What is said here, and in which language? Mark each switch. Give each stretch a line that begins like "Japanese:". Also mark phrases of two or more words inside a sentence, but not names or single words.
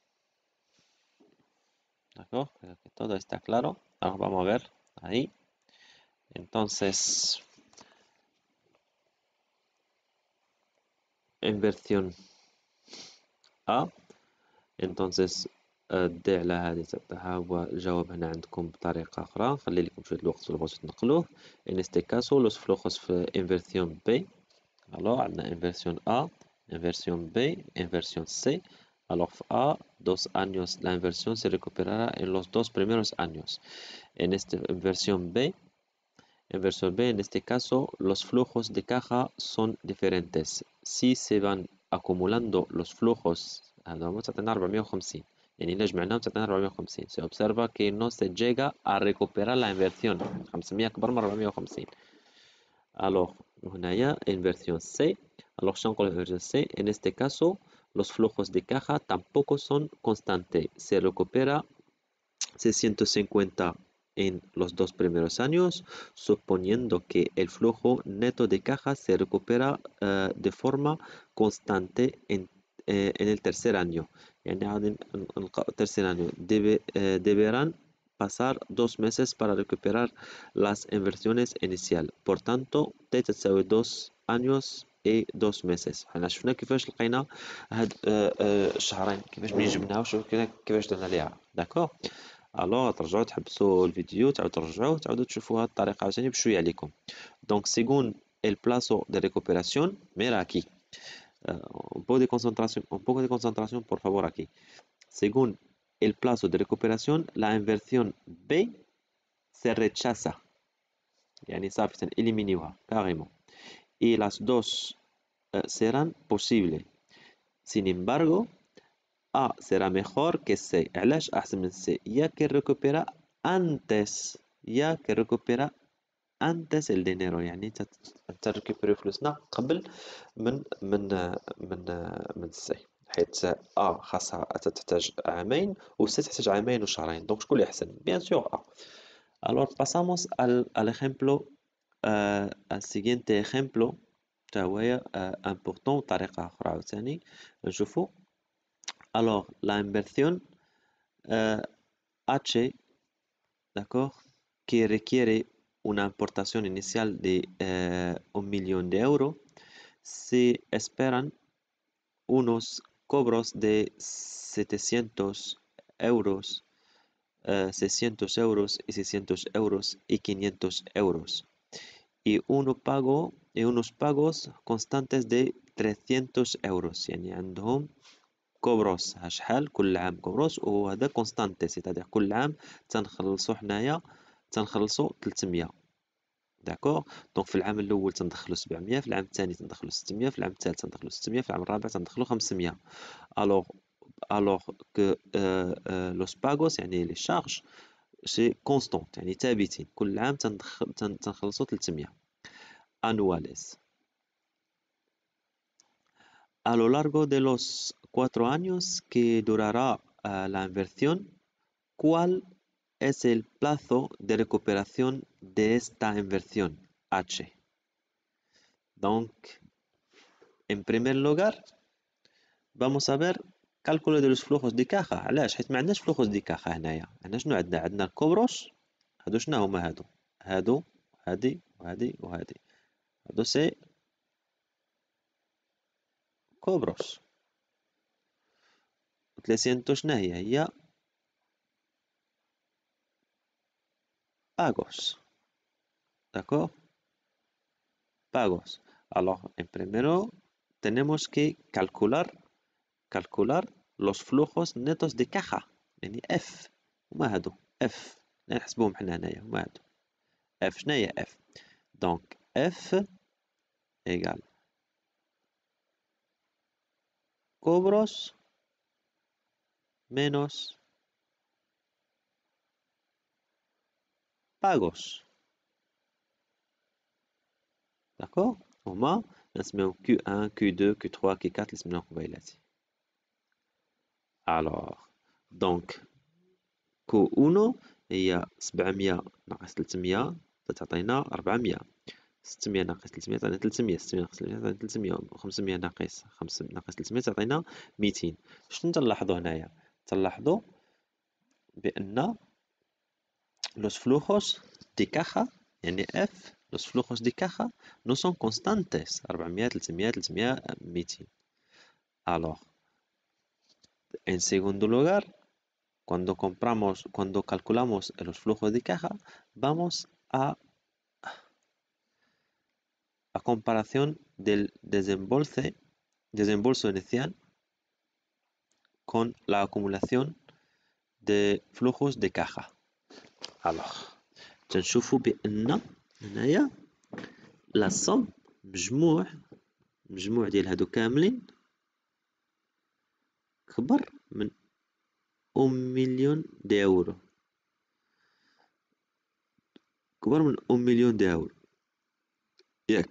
French: D'accord?
Spanish: Creo que todo está claro. Ahora vamos a ver ahí. Entonces, inversión A.
Arabic: Entonces الدي على هذه تاعها هو الجواب هنا عندكم بطريقة أخرى نخلي لكم شوية الوقت اللي بغيتو تنقلوه
Spanish: en este caso los flujos
Arabic: في
Spanish: inversión B
Arabic: alors
Spanish: عندنا inversión A inversión B inversión C alors في A 2 años la inversión se recuperará en los 2 primeros años en esta inversión B en este caso los flujos de caja son diferentes si se van acumulando los flujos
Arabic: هذا هو تعطينا 450 يعني إلا جمعناهم تعطينا 450
Spanish: se observa que no se llega a recuperar la inversión 500
Arabic: أكبر من 450
Spanish: alors هنايا inversión C alors
Arabic: شنو نقولو
Spanish: inversión C en este caso los flujos de caja tampoco son constantes se recupera 650 en los 2 primeros años suponiendo que el flujo neto de caja se recupera de forma constante en el tercer año
Arabic: يعني غادي نلقاو
Spanish: tercer año deberán pasar 2 meses para recuperar las inversiones iniciales por tanto T تساوي 2 años et 2 meses
Arabic: حنا شفنا كيفاش لقينا هاد الشهرين كيفاش منين جبناها كيفاش درنا ليها
French: d'accord alors
Arabic: ترجعوا تحبسوا الفيديو تعاودوا تشوفوا هاد الطريقه عاوتاني
Spanish: بشويه عليكم دونك según el plazo de recuperación mira aquí un poco de concentración por favor aquí según el plazo de recuperación la inversión B se rechaza
Arabic: يعني صافي
Spanish: eliminiوها carrément y las dos serán posibles sin embargo A será mejor que C
Arabic: علاش أحسن من C
Spanish: ya que recupera antes el dinero
Arabic: يعني تريكوبيري فلوسنا قبل من C حيت A خاصها تحتاج عامين و C تحتاج عامين وشهرين دونك شكون اللي أحسن
French: bien sûr
Arabic: A alors
Spanish: pasamos al ejemplo al siguiente ejemplo
Arabic: تا هو important طريقة أخرى عاوتاني نشوفو alors
Spanish: la inversión H, d'accord, que requiere una aportación inicial de 1.000.000 de euros, se esperan unos cobros de 700 euros, 600 euros y 600 euros y 500 euros. Y unos pagos constantes de 300 euros
Arabic: يعني عندهم كوبروس شحال كل عام كوبروس وهذا كونستانتي سيتادير كل عام تنخلصو حنايا 300
French: d'accord donc
Arabic: في العام الاول تندخلو 700 في العام الثاني تندخلو 600 في العام الثالث تندخلو 600 في العام الرابع تندخلو 500
French: alors que
Spanish: los pagos
Arabic: يعني
French: les charges c'est constant
Arabic: يعني ثابتين كل عام تنخلصوا 300 anuales.
Spanish: A lo largo de los 4 años que durará la inversión, ¿cuál es el plazo de recuperación de esta inversión? H. Donc, en primer lugar, vamos a ver cálculo de los flujos de caja.
Arabic: علاش؟ حيت ما عندناش
Spanish: flujos de caja
Arabic: هنايا. عندنا شنو عندنا الكوبروس. هادو شنو هما هادو هادي وهادي وهادي. هادو سي كوبروس. و 300 شنو هي pagos.
French: ¿D'accord? Pagos.
Spanish: Alors, en primero tenemos que calcular los flujos netos de caja.
Arabic: يعني F. هما هادو F. نحسبوهم حنا هنايا هما هادو.
Spanish: F
Arabic: شنو هي
Spanish: F؟
French: Donc F égale
Spanish: cobros menos pagos.
Arabic: D'accord? هما نسميهم Q1 Q2 Q3 Q4 اللي سميناهم قبيلاتي. Alors donc Q1 هي 700 ناقص 300 تعطينا 400. 600 ناقص 300 تعطينا 300. 600 ناقص 300 تعطينا 300. 500 ناقص 300 تعطينا 200. شنو تنلاحظوا هنايا؟ تنلاحظوا بأن
Spanish: los flujos de caja
Arabic: يعني F
Spanish: los flujos de caja no son constantes
Arabic: 400 300 300 200.
Spanish: Alors, en segundo lugar, cuando calculamos los flujos de caja, vamos a comparación del desembolso inicial con la acumulación de flujos de caja.
Arabic: Alors, تنشوفوا بأن هنايا لا somme مجموع ديال هادو كاملين كبر من 1 مليون يورو. كبر من 1 مليون يورو ياك.